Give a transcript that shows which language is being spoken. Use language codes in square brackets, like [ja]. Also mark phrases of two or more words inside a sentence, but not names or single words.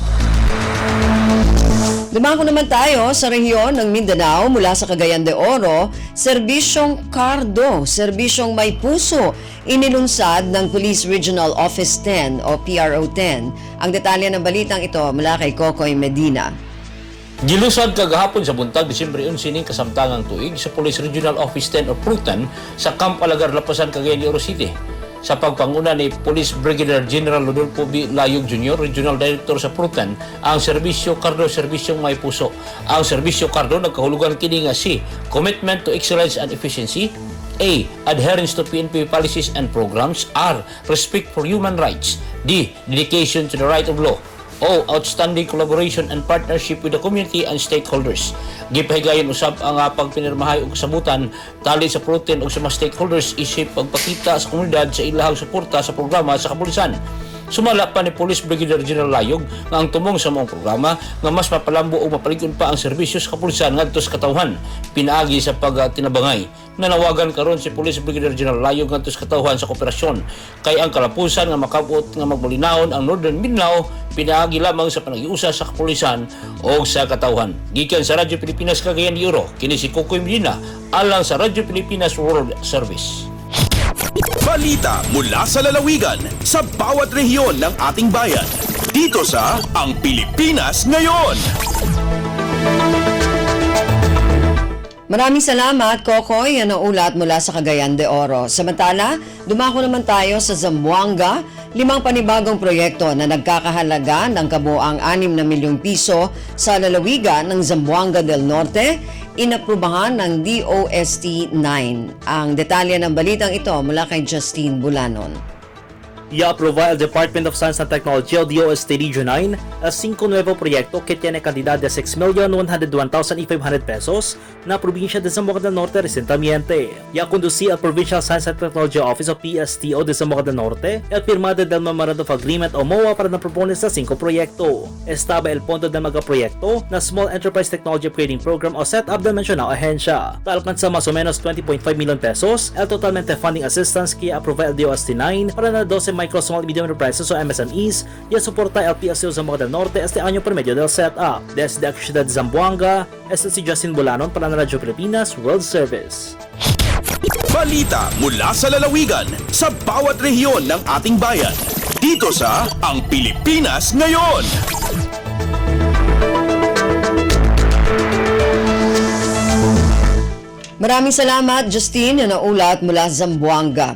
[tl] Dumako naman tayo sa rehiyon ng Mindanao mula sa Cagayan de Oro, serbisyong Cardo, serbisyong may puso, inilunsad ng Police Regional Office 10 o PRO 10. Ang detalye ng balitang ito mula kay Kokoy Medina. [ceb] Gilusad kagahapon sa buntag Disyembre 11 ning kasamtangang tuig sa Police Regional Office 10 o Prutan sa Camp Alagar, Lapasan, Cagayan de Oro City. Sa pagpanguna ni Police Brigadier General Rodolfo B. Layog Jr., Regional Director sa Prutan, ang Serbisyo Cardo, Serbisyong May Puso. Ang Serbisyo Cardo nagkahulugan kini nga C. [en] Commitment to excellence and efficiency. A. Adherence to PNP policies and programs. R. Respect for human rights. D. Dedication to the right of law. O. Outstanding collaboration and partnership with the community and stakeholders. [ceb] Gipahigayon usab ang pagpinirmahay og kasabutan tali sa Prutan ug sa mga stakeholders isip pagpakita sa komunidad sa ilahang suporta sa programa sa kapulisan. Sumala pa ni Police Brigadier General Layog nga ang tumong sa mong programa nga mas mapalambo o mapaligod pa ang serbisyo sa kapulisan ngadto sa katawhan. Pinaagi sa pagtinabangay. Nanawagan karon si Police Brigadier General Layog ngadto sa katawhan sa kooperasyon kay ang kalapusan nga makabot nga magbulinawon ang Northern Mindanao pinaagi lamang sa panagiusa sa kapulisan o sa katawhan. Gikan sa Radyo Pilipinas Cagayan de Oro, kini si Kokoy Medina alang sa Radyo Pilipinas World Service. [tl] Balita mula sa lalawigan sa bawat rehiyon ng ating bayan. Dito sa Ang Pilipinas Ngayon. Maraming salamat, Kokoy. Yan ang ulat mula sa Cagayan de Oro. Samantala, dumako naman tayo sa Zamboanga, 5 panibagong proyekto na nagkakahalaga ng kabuang 6 na milyong piso sa lalawigan ng Zamboanga del Norte, inaprubahan ng DOST 9. Ang detalye ng balitang ito mula kay Justine Bulanon. [cbk] I-aproba el Department of Science and Technology o DOST Region 9 as 5 nuevo proyecto que tiene cantidad de 6,101,500 pesos na probinsya de Zamboanga del Norte recientemente. Ya conducí al Provincial Science and Technology Office o PSTO de Zamboanga del Norte el firmado del Memorandum of Agreement o MOA para na propone sa 5 proyekto. Estaba el pondo del magaproyekto na Small Enterprise Technology Upgrading Program o set up del mencionado ahensya. Alcanza más o menos 20.5 million pesos el totalmente [en] funding assistance [cbk] que aprova el DOST 9 para na 12 [en] micro, small, medium enterprises [cbk] o MSMEs y soporta el PSTO Zamboanga del Norte este año por medio del setup. Desde la ciudad de Zamboanga, este si Justin Bulanon para na Radyo Pilipinas World Service. [tl] Balita mula sa lalawigan sa bawat rehiyon ng ating bayan. Dito sa Ang Pilipinas Ngayon. Maraming salamat, Justine, na naulat mula Zamboanga.